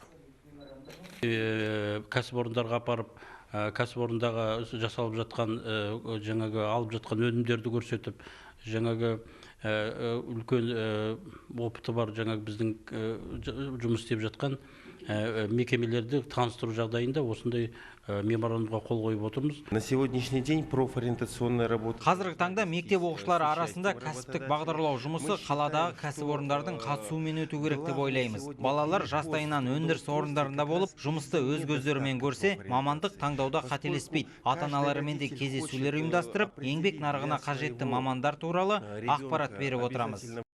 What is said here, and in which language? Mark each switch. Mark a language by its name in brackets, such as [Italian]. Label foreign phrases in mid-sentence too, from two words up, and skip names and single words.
[Kazakh] Кәсіпорындарға апарып, кәсіпорындағы жасалып жатқан, жаңағы алып жатқан өнімдерді көрсетіп, жаңағы үлкен опыты бар, жаңағы біздің жұмыс істеп жатқан мекемелерді таныстыру жағдайында осындай меморандумға қол қойып отырмыз. [Russian] На сегодняшний день профориентационная работа. [Kazakh] Қазіргі таңда мектеп оқушылары арасында кәсіптік бағдарлау жұмысы қаладағы кәсіпорындардың қатысуымен өту керек деп ойлаймыз. Балалар жастайынан өндіріс орындарында болып, жұмысты өз көздерімен көрсе, мамандық таңдауда қателеспейді. Ата-аналарымен де кездесулер ұйымдастырып, еңбек нарығына қажетті мамандар туралы ақпарат беріп отырамыз.